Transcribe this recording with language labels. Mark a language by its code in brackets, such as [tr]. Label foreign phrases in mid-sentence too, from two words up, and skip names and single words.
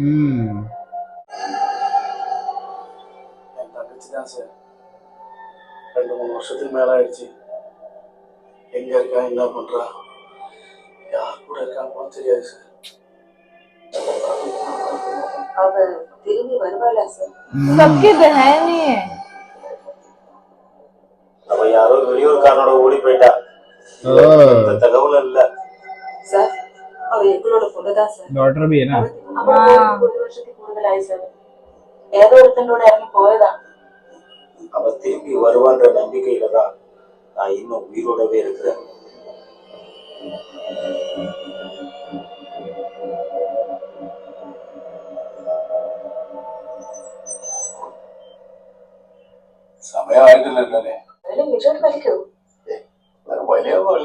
[ta] என் தங்கச்சி தான் சார். 2-3 வருஷத்துக்கு மேல ஆயிடுச்சு. எங்க இருக்கா, என்ன பண்றா, யார் கூட இருக்கான்னு தெரியாது சார். அவ திரும்பி வருவாளா சார்? [hi] सबकी बहन ही है. [ta] அப்ப யாரோ வெளியூர்காரனோட ஓடி போயிட்டா. தகவல் இல்ல சார். அவ எங்களோட பொண்ணுதான் சார். [hi] डॉटर भी है ना? [ta] ஒரு வருஷத்துக்கு [ml] കൂടുതലായി சார். ഏതോ ഒരുത്തൻ്റെ കൂടെ ഇറങ്ങി പോയതാ. [ta] அவன் திரும்பி வருவான்ற நம்பிக்கையில தான் நான் இன்னும் உயிரோடவே இருக்கிறேன். [ml] സമയമായിട്ടില്ലല്ലേ? വലിക്കൂ. വലിയൊന്നുമില്ല.